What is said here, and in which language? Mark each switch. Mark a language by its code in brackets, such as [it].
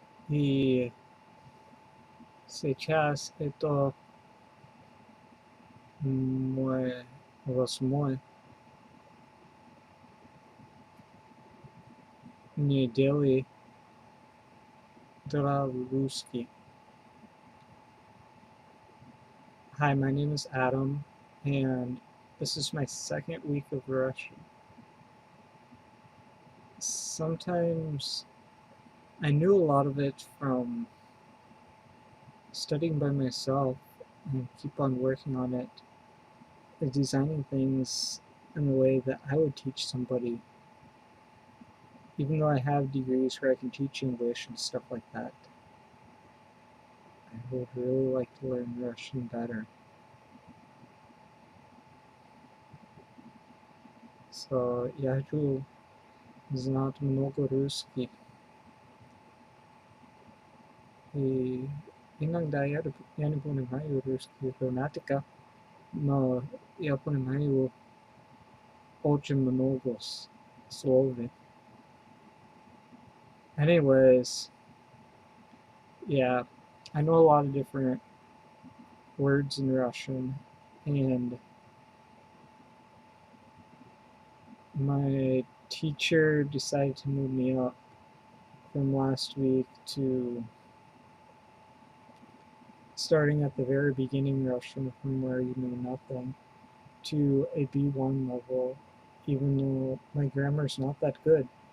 [ru] И сейчас это мой 8-й недели для русский. [en] Hi, my name is Adam, and this is my second week of Russian. Sometimes I knew a lot of it from studying by myself and keep on working on it, designing things in a way that I would teach somebody. Even though I have degrees where I can teach English and stuff like that, I would really like to learn Russian better. So [ru] я хочу знать много русский. И иногда я не понимаю русский грамматика, но я понимаю очень много слов. [en] Anyways, yeah, I know a lot of different words in Russian, and my teacher decided to move me up from last week to starting at the very beginning Russian from where you know nothing to a B1 level, even though my grammar is not that good.